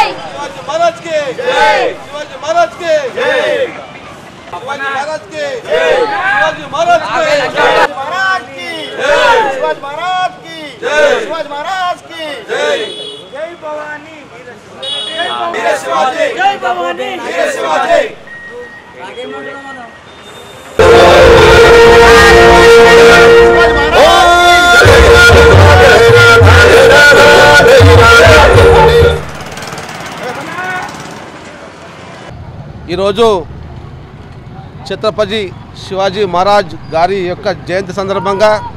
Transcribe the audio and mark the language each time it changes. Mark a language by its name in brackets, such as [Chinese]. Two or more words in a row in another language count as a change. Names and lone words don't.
[Hindi] शिवाजी महाराज की जय शिवाजी महाराज की जय शिवाजी महाराज की जय शिवाजी महाराज की जय शिवाजी महाराज की जय शिवाजी महाराज की जय जय भवानी वीर शिवाजी जय भवानी वीर शिवाजी [Telugu] ఈరోజు ఛత్రపతి శివాజీ మహారాజ్ గారి యొక్క జయంతి సందర్భంగా